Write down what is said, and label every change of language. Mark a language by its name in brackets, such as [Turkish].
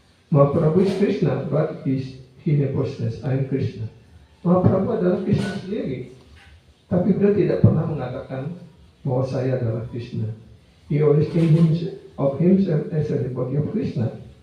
[English] Mahaprabhu is Krishna, but he never says, I am Krishna. [Indonesian] Mahaprabhu adalah Krishna sendiri, tapi beliau tidak pernah mengatakan bahwa saya adalah Krishna. [English] He always thinks of himself as a devotee of Krishna.